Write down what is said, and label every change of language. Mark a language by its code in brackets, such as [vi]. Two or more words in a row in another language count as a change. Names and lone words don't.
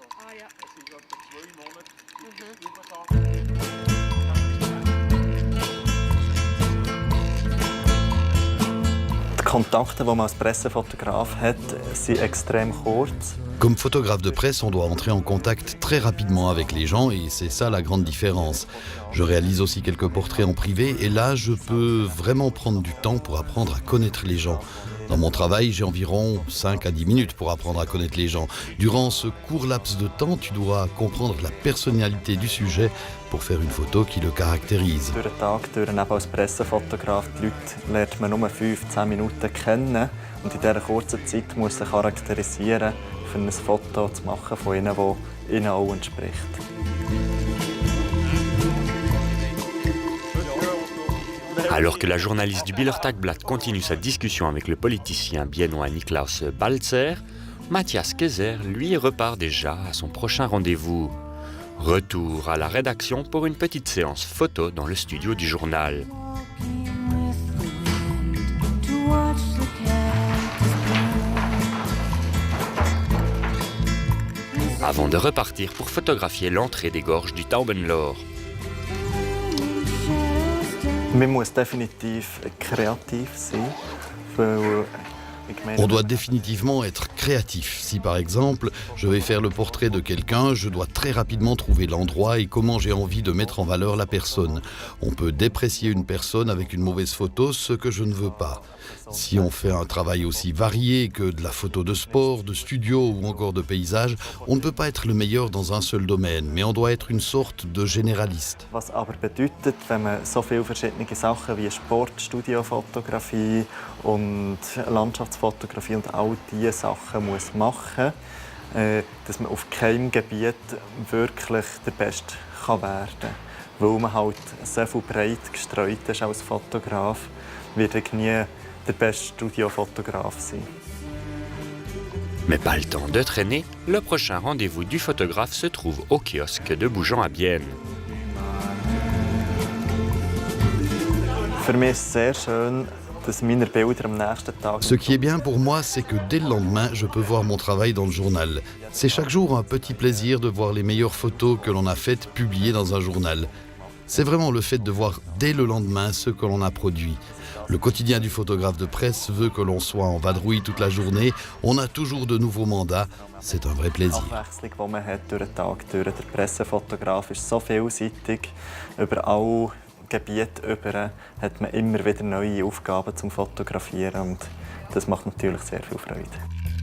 [de] Die Kontakte, die man als Pressefotograf hat, sind extrem kurz. [fr] Comme photographe de presse, on doit entrer en contact très rapidement avec les gens et c'est ça la grande différence. Je réalise aussi quelques portraits en privé et là, je peux vraiment prendre du temps pour apprendre à connaître les gens. Dans mon travail, j'ai environ 5 à 10 minutes pour apprendre à connaître les gens. Durant ce court laps de temps, tu dois comprendre la personnalité du sujet pour faire une photo qui le caractérise. [de] Durch den Tag durch, eben als Pressefotograf, die Leute lernt man nur 5-10 Minuten kennen und in dieser kurzen Zeit muss sie charakterisieren, für ein Foto zu machen von ihnen, das ihnen auch entspricht. [fr] Alors que la journaliste du Bieler Tagblatt continue sa discussion avec le politicien biennois Niklaus Balzer, Matthias Kaiser, lui, repart déjà à son prochain rendez-vous. Retour à la rédaction pour une petite séance photo dans le studio du journal. Avant de repartir pour photographier l'entrée des gorges du Taubenlohr. [de] Man muss definitiv kreativ sein, weil [fr] On doit définitivement être créatif. Si par exemple, je vais faire le portrait de quelqu'un, je dois très rapidement trouver l'endroit et comment j'ai envie de mettre en valeur la personne. On peut déprécier une personne avec une mauvaise photo, ce que je ne veux pas. Si on fait un travail aussi varié que de la photo de sport, de studio ou encore de paysage, on ne peut pas être le meilleur dans un seul domaine, mais on doit être une sorte de généraliste. [de] Was aber bedeutet, wenn man so viele verschiedene Sachen wie Sport, Studiofotografie und Landschaftsfotografie und all diese Sachen muss machen, dass man auf keinem Gebiet wirklich der Beste werden kann. Weil man halt so viel breit gestreut ist als Fotograf, wird ich nie der beste Studiofotograf sein. [fr] Mais pas le temps de traîner, le prochain rendez-vous du photographe se trouve au kiosque de Bougeant à Bienne. [de] Für mich ist es sehr schön, dass meine Bilder am nächsten Tag... [fr] Ce qui est bien pour moi, c'est que dès le lendemain, je peux voir mon travail dans le journal. C'est chaque jour un petit plaisir de voir les meilleures photos que l'on a faites publiées dans un journal. C'est vraiment le fait de voir dès le lendemain ce que l'on a produit. Le quotidien du photographe de presse veut que l'on soit en vadrouille toute la journée. On a toujours de nouveaux mandats. C'est un vrai plaisir. [de] Die Abwechslung, die man hat durch den Tag durch. Der Pressefotograf ist so vielseitig. Über alle Gebiete über hat man immer wieder neue Aufgaben zum Fotografieren. Und das macht natürlich sehr viel Freude.